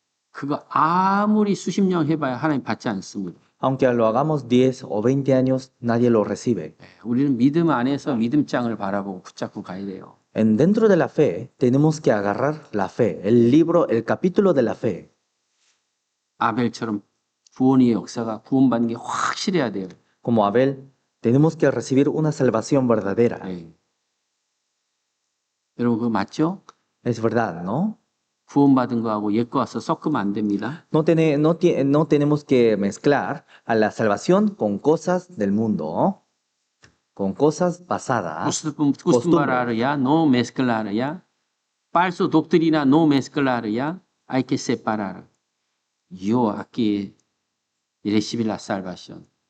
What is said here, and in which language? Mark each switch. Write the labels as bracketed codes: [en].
[ko] 그거 아무리 수십 년 해봐야 하나님 받지 않습니다. [es] Aunque lo hagamos 10 o 20 años, nadie lo recibe. [ko] 우리는 믿음 안에서 믿음장을 바라보고 붙잡고 가야 돼요. [es] Dentro de la fe, tenemos que agarrar la fe, el libro, el capítulo de la fe. [ko] 아벨처럼 구원의 역사가 구원받는 게 확실해야 돼요. [es] Como Abel, tenemos que recibir una salvación verdadera. [ko] 여러분 그거 맞죠? [es] Es verdad, ¿no? [ko] 구원받은 거하고 옛거 와서 섞으면 안 됩니다. [es] No tenemos que mezclar a la salvación con cosas del mundo, con cosas pasadas. Acostumbrarya, no mezclarya. Falso doctrina, no mezclarya. Hay que separar. Yo aquí recibí la salvación.